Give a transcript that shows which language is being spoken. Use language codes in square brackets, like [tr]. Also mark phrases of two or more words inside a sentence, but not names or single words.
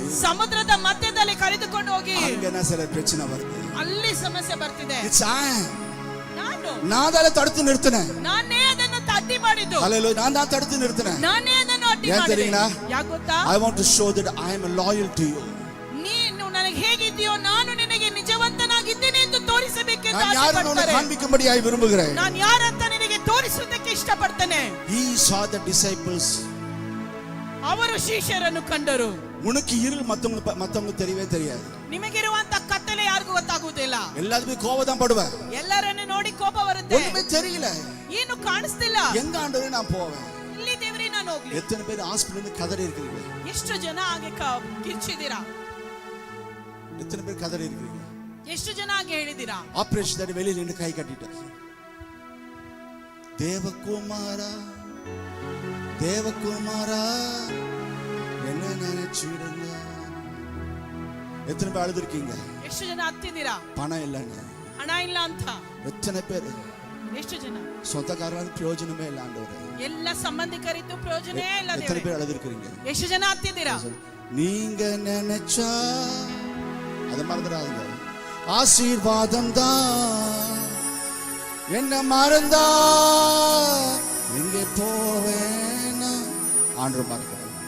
[kn] ಸಮುದ್ರದ ಮಧ್ಯದಲ್ಲಿ ಕರೆದುಕೊಂಡು ಹೋಗಿ [ta] அங்க சில பிரச்சனை வருது. [kn] ಅಲ್ಲಿ ಸಮಸ್ಯೆ ಬರ್ತಿದೆ. [ta] நான் அதை தடுத்து நிறுத்தினேன். [kn] ನಾನೇ ಅದನ್ನು ಅಡ್ಡಿ ಮಾಡಿದ್ದು. [ta] ஹalleluya, நான் தான் தடுத்து நிறுத்தினேன். [kn] ನಾನೇ ಅದನ್ನು ಅಡ್ಡಿ [ta] ஏன் [kn] ಮಾಡಿದೆ. [ta] தெரியுங்களா? [kn] ಯಾಕೆ ಗೊತ್ತಾ? [en] I want to show that I am loyal to you. [kn] ನೀನು ನನಗೆ ಹೇಗಿದ್ದೀಯೋ ನಾನು ನಿನಗೆ ನಿಜವಂತನಾಗಿದ್ದೇನೆ ಎಂದು ತೋರಿಸಬೇಕೆಂದು [ta] நான் யாருன்னு உனக்கு [kn] ಆಸೆಪಡ್ತಾರೆ. [ta] காண்பிக்கும்படியாய் விரும்புகிறேன். [kn] ನಾನು ಯಾರಂತ ನಿನಗೆ ತೋರಿಸುವುದಕ್ಕೆ ಇಷ್ಟಪಡ್ತೇನೆ. [en] He saw the disciples. [kn] ಅವರು ಶಿಷ್ಯರನ್ನು ಕಂಡರು. [ta] உனக்கு இருள் மத்தவங்க தெரியவே தெரியாது. [kn] ನಿಮಗಿರುವಂತ ಕತ್ತಲೆ ಯಾರಿಗೂ ಗೊತ್ತಾಗುವುದಿಲ್ಲ. [ta] எல்லாருமே கோபம் தான் படுவேன். [kn] ಎಲ್ಲರನ್ನು ನೋಡಿ ಕೋಪ ಬರುತ್ತೆ. [ta] ஒண்ணுமே தெரியல, [kn] ಏನು ಕಾಣಿಸ್ತಿಲ್ಲ. [ta] எங்க ஆண்டவரே நான் போவேன். [kn] ಇಲ್ಲಿ ದೇವರೇ ನಾನು ಹೋಗ್ಲಿ. [ta] எத்தனை பேர் ஹாஸ்பிடல்ல கதறி இருக்கீங்க? [kn] ಎಷ್ಟು ಜನ ಹಾಗೆ ಕಿರ್ಚಿದ್ದೀರಾ? [ta] எத்தனை பேர் கதறி இருக்கீங்க? [kn] ಎಷ್ಟು ಜನ ಹಾಗೆ ಹೇಳಿದ್ದೀರಾ? [ta] ஆபரேஷன் தடி வெளியில நின்னு கை கட்டிட்டு, தேவகுமாரா தேவகுமாரா என்ன நினைச்சிடுங்க. எத்தனை பேர் அழுதுருக்கீங்க? [kn] ಎಷ್ಟು ಜನ ಹತ್ತಿದ್ದೀರಾ? [ta] பணம் இல்லைங்க, [kn] ಹಣ ಇಲ್ಲ ಅಂತ. [ta] எத்தனை பேர் [kn] ಎಷ್ಟು ಜನ [ta] சொந்தக்காரங்க பிரயோஜனமே ಇಲ್ಲ ஆண்டவரே. [kn] ಎಲ್ಲ ಸಂಬಂಧಿಕರಿದ್ದು ಪ್ರಯೋಜನೇ ಇಲ್ಲ [ta] எத்தனை [kn] ದೇವರೇ. [ta] பேர் அழுதுருக்கீங்க? [kn] ಎಷ್ಟು ಜನ ಹತ್ತಿದ್ದೀರಾ? [ta] நீங்க நினைச்சா அதை மறந்துடாதீங்க. ஆசீர்வாதம் தான் என்ன மறந்தா எங்கே போவேனா ஆண்டவர் மறக்க